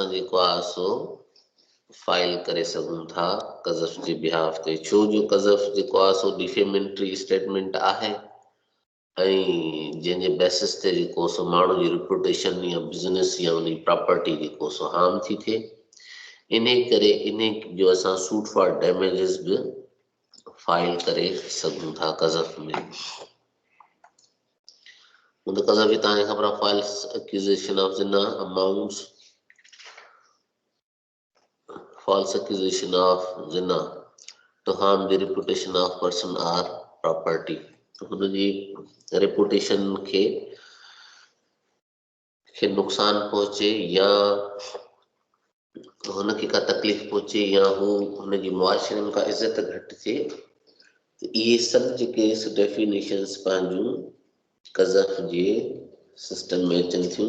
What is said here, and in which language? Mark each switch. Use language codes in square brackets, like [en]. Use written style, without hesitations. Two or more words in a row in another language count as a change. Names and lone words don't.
[sd] जेको आहे सो फाइल करे सघूं था कज़फ जे बिहाफ ते, छो जो कज़फ जेको आहे सो [en] defamatory statement [sd] आहे ऐं जंहिंजे बेसिस ते जेको सो माण्हू जी रिपुटेशन या बिज़नेस या उन प्रॉपर्टी जेको सो हार्म थी थिए, इन करे इन जो असां [en] suit for damages [sd] बि फाइल करे सघूं था कज़फ में। मुंहिंजो कज़फ जी तव्हांखे ख़बर आहे [en] false accusation of zina amounts false accusation of zina to harm the reputation of person or property। [sd] हुनजी रेपुटेशन खे नुक़सान पहुचे या हुनखे का तकलीफ़ पहुचे या हू हुनजी मुआशरे में का इज़त घटि थिए, इहे सभु जेके डेफिनेशंस पंहिंजूं कज़फ जे सिस्टम में अचनि थियूं।